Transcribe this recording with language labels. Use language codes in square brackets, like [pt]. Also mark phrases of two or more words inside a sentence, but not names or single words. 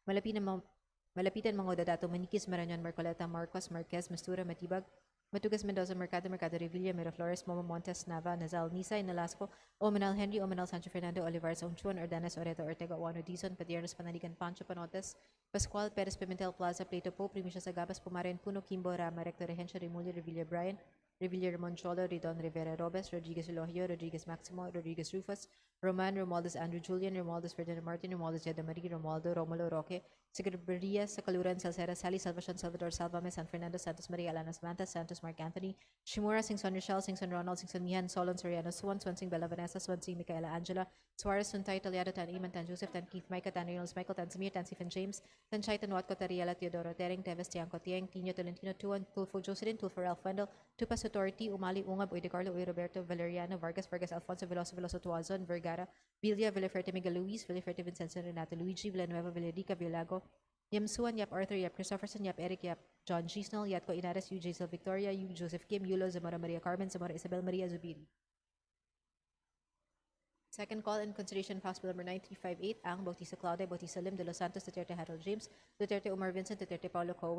[en] Malapitan Mga Dadato, Maniquis, Marañon, Marcoleta, Marcos, Marquez, Mastura, Matibag, Matugas Mendoza, Mercado Revilla, Miraflores, Momo Montes, Nava, Nazal, Nisay, Nalasco, Omenal Henry, Omenal Sancho Fernando, Olivar Songchuan, Ordanes, Oreto, Ortega, Juano Dizon, Padiernos, Panaligan, Pancho Panotes, Pascual, Perez, Pimentel, Plaza, Plato Po, Primisha Sagabas, Pumaren, Puno, Kimbo, Rama, Recto, Regencio, Remulio, Revilla, Brian, Revilla, Ramon Cholo, Ridon, Rivera, Robes, Rodriguez Elohio, Rodriguez Maximo, Rodriguez Rufus, Roman, Romualdez, Andrew Julian, Romualdez, Ferdinand Martin, Romualdez, Yeda Marie, Romualdo, Romulo Roque, Secretaria, Sakaluran, Salcera, Sally, Salvacion, Salvador, Salvame, San Fernando, Santos Maria, Alana Samantha, Santos Mark Anthony, Shimura, Singson Rochelle, Singson Ronald, Singson Mihan, Solon, Soriano, Swansing Bella Vanessa, Swansing Micaela Angela, Suarez, Suntay, Italiado, Tan Iman, Tan Joseph, Tan Keith, Micah, Tan Reynolds, Michael, Tan Samir, Tan Stephen James, Tan Chai, Tan Watco, Tariela, Teodoro, Tering, Teves, Tiangco, Tiang, Tino, Tolentino, Tuan, Tulfo, Jocelyn, Tulfo, Ralph Wendell, Tupas Authority, Umali, Ungab, Uy de Carlo, Uy Roberto, Valeriano, Vargas, Alfonso, Veloso, Tuazon, Vergara, Villa, Villaferte, Miguel Luis, Villaferte, Vincenzo, Renato, Luigi, Villanueva, Villarica, Villago, Yam Suan, Yap Arthur, Yap Christopherson, Yap Eric, Yap John Gisnell, Yatko Inares, Yu Jaisel Victoria, Yu Joseph Kim, Yulo, Zamora Maria Carmen, Zamora Isabel Maria Zubiri. Second call in consideration of House Bill number 9358, Ang, Bautista Claudia, Bautista Lim, De Los Santos, Duterte Harold James, Duterte Omar Vincent, Duterte Paulo Co.